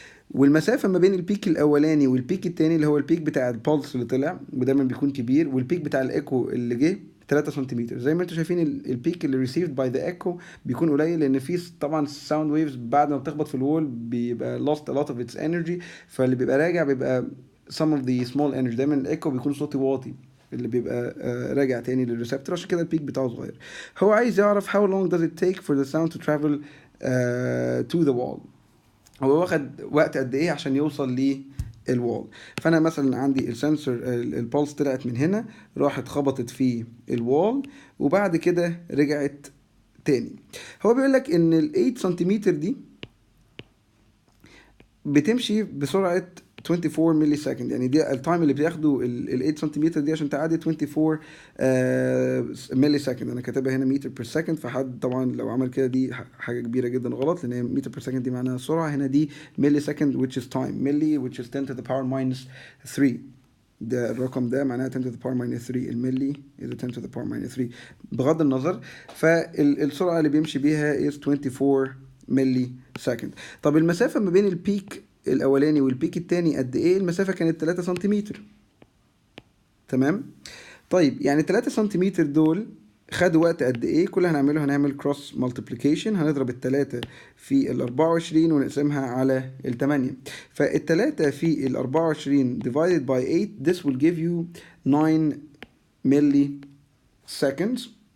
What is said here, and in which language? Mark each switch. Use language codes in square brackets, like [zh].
[ar] والمسافة ما بين البيك الأولاني والبيك التاني اللي هو البيك بتاع البولس اللي طلع ودايما بيكون كبير، والبيك بتاع الإيكو اللي جه 3 سنتيمتر. زي ما انتم شايفين البيك اللي [en] received by the echo [ar] بيكون قليل، لأن في طبعا [en] sound waves [ar] بعد ما بتخبط في الوول بيبقى [en] lost a lot of its energy، [ar] فاللي بيبقى راجع بيبقى [en] some of the small energy. [ar] دايما الإيكو بيكون صوتي واطي اللي بيبقى راجع تاني للريسبتور، عشان كده البيك بتاعه صغير. هو عايز يعرف [en] how long does it take for the sound to travel to the wall. [ar] هو واخد وقت قد ايه عشان يوصل للوال. فانا مثلا عندي السنسور البولس طلعت من هنا راحت خبطت في الوال وبعد كده رجعت تاني. هو بيقول لك ان ال 8 سنتيمتر دي بتمشي بسرعة 24 ملي سكند، يعني دي التايم اللي بياخده ال 8 سنتيمتر دي عشان تعدي 24 ملي سكند. انا كاتبها هنا متر بير سكند، فحد طبعا لو عمل كده دي حاجه كبيره جدا غلط، لان هي متر بير سكند دي معناها سرعه، هنا دي ملي سكند [en] which is time، [ar] ملي [en] which is 10 to the power minus 3. [ar] ده الرقم ده معناها [en] 10 to the power minus 3، [ar] الملي [en] is 10 to the power minus 3 [ar] بغض النظر. فالسرعه اللي بيمشي بيها is 24 ملي سكند. طب المسافه ما بين البيك الاولاني والبيك التاني قد ايه؟ المسافه كانت 3 سنتيمتر. تمام. طيب يعني 3 سنتيمتر دول خدوا وقت قد ايه؟ كل اللي هنعمله هنعمل كروس مالتيبليكيشن، هنضرب ال3 في ال 24 ونقسمها على ال8. فال3 في ال 24 [en] divided by 8 this will give you 9 milli seconds.